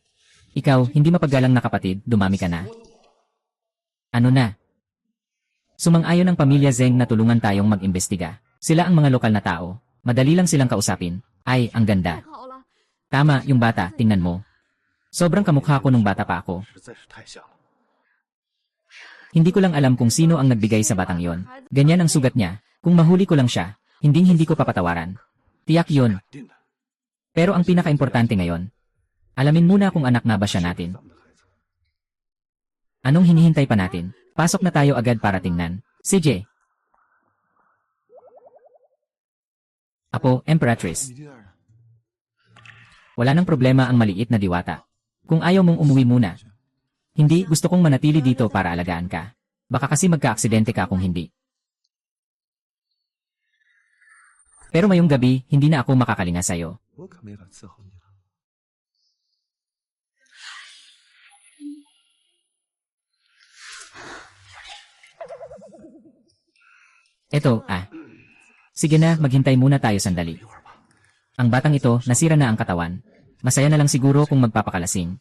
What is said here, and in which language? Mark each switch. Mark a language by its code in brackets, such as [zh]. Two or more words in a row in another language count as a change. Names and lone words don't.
[tl] Ikaw, hindi mapaggalang na kapatid, dumami ka na. Ano na? Sumang-ayon ang pamilya Zeng na tulungan tayong mag-imbestiga. Sila ang mga lokal na tao. Madali lang silang kausapin. Ay, ang ganda. Tama, yung bata, tingnan mo. Sobrang kamukha ko nung bata pa ako. [zh] 实在是太像了。 [tl] Hindi ko lang alam kung sino ang nagbigay sa batang yon. Ganyan ang sugat niya. Kung mahuli ko lang siya, hindi ko papatawaran. Tiyak yun. [zh] 肯定的， [tl] Pero ang pinaka-importante ngayon, alamin muna kung anak na ba siya natin. [zh] 咱们的孩子。 [tl] Anong hinihintay pa natin? Pasok na tayo agad para tingnan. CJ. Apo, Emperatrice. [zh] 你第二呢？ [tl] Wala nang problema ang maliit na diwata. Kung ayaw mong umuwi muna. Hindi, gusto kong manatili dito para alagaan ka. Baka kasi magka-aksidente ka kung hindi. Pero mayong gabi, hindi na ako makakalinga sa'yo. [zh] 我可没法伺候你了。 [tl] Eto, Sige na, maghintay muna tayo sandali. Ang batang ito, nasira na ang katawan. Masaya na lang siguro kung magpapakalasing.